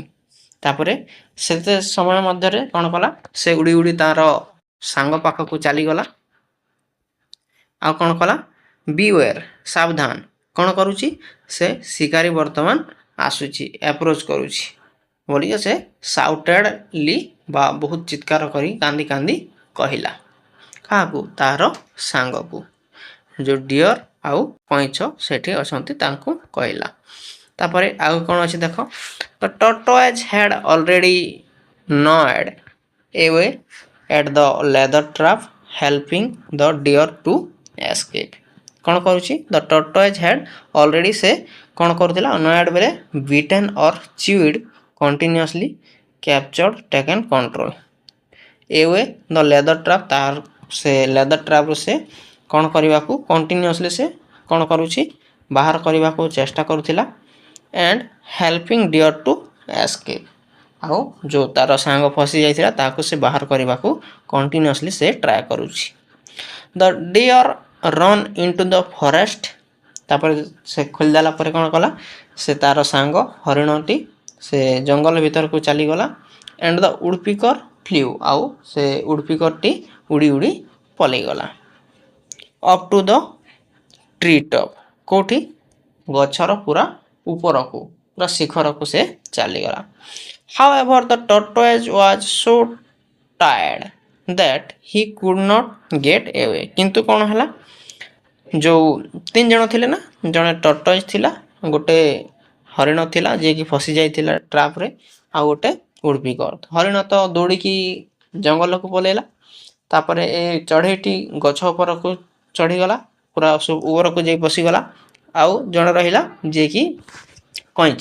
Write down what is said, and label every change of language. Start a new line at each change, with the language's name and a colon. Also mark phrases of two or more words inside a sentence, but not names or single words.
Odia: ତାପରେ ସେତେ ସମୟ ମଧ୍ୟରେ କ'ଣ କଲା, ସେ ଉଡ଼ି ଉଡ଼ି ତାର ସାଙ୍ଗ ପାଖକୁ ଚାଲିଗଲା, ଆଉ କ'ଣ କଲା, ବିୱେୟାର ସାବଧାନ, କ'ଣ କରୁଛି, ସେ ଶିକାରୀ ବର୍ତ୍ତମାନ ଆସୁଛି, ଆପ୍ରୋଚ୍ କରୁଛି ବୋଲିକି ସେ ସାଉଟେଡ଼ଲି ବା ବହୁତ ଚିତ୍କାର କରି କାନ୍ଦି କାନ୍ଦି କହିଲା। କାହାକୁ, ତାହାର ସାଙ୍ଗକୁ, ଯେଉଁ ଡିଅର ଆଉ କଇଁଛ ସେଠି ଅଛନ୍ତି ତାଙ୍କୁ କହିଲା। ତାପରେ ଆଉ କ'ଣ ଅଛି ଦେଖ,
English: the tortoise had already gnawed away at the leather trap helping the deer to escape।
Odia: କ'ଣ କରୁଛି,
English: the tortoise had already,
Odia: ସେ କ'ଣ କରୁଥିଲା,
English: gnawed ବେଳେ beaten or chewed continuously captured taken control away the leather trap,
Odia: ତାର ସେ ଲେଦର ଟ୍ରାପ୍ରୁ ସେ କ'ଣ କରିବାକୁ, କଣ୍ଟିନ୍ୟୁଅସଲି ସେ କ'ଣ କରୁଛି, ବାହାର କରିବାକୁ ଚେଷ୍ଟା କରୁଥିଲା,
English: and helping deer to escape,
Odia: ଆଉ ଯେଉଁ ତାର ସାଙ୍ଗ ଫସି ଯାଇଥିଲା ତାକୁ ସେ ବାହାର କରିବାକୁ କଣ୍ଟିନ୍ୟୁଅସଲି ସେ ଟ୍ରାଏ କରୁଛି।
English: the deer run into the forest,
Odia: ତାପରେ ସେ ଖୋଲିଦେଲା ପରେ କ'ଣ କଲା, ସେ ତାର ସାଙ୍ଗ ହରିଣଟି ସେ ଜଙ୍ଗଲ ଭିତରକୁ ଚାଲିଗଲା,
English: and the woodpecker flew,
Odia: ଆଉ ସେ ଉଡ଼ପିକରଟି ଉଡ଼ି ଉଡ଼ି ପଳେଇଗଲା
English: up to the tree top,
Odia: କେଉଁଠି, ଗଛର ପୁରା ଉପରକୁ, ପୁରା ଶିଖରକୁ ସେ ଚାଲିଗଲା।
English: However, the tortoise was so tired that he could not get away।
Odia: କିନ୍ତୁ କ'ଣ ହେଲା, ଯେଉଁ 3 ଜଣ ଥିଲେ ନା, ଜଣେ ଟର୍ଟଏଜ୍ ଥିଲା, ଗୋଟେ ହରିଣ ଥିଲା ଯିଏକି ଫସି ଯାଇଥିଲା ଟ୍ରାପ୍ରେ, ଆଉ ଗୋଟେ ଉଡ଼ପିକର। ହରିଣ ତ ଦୌଡ଼ିକି ଜଙ୍ଗଲକୁ ପଳେଇଲା, ତାପରେ ଏ ଚଢ଼େଇଟି ଗଛ ଉପରକୁ ଚଢ଼ିଗଲା, ପୁରା ଉପରକୁ ଯାଇ ବସିଗଲା, ଆଉ ଜଣେ ରହିଲା ଯିଏକି କଇଁଛ।